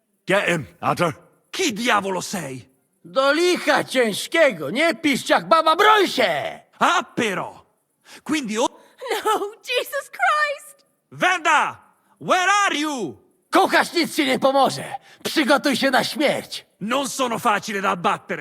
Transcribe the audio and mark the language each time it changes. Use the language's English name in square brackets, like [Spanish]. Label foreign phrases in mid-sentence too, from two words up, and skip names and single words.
[English] Get him, Adder. [Italian] Chi diavolo sei? [Polish] Do licha ciężkiego, nie pisz jak baba, broń się! [Italian] Ah, però! Quindi... No, [English] Jesus Christ! Venda! Where are you? [Polish] Kuchasz, nic ci nie pomoże. Przygotuj się na śmierć. [Italian] Non sono facile da abbattere.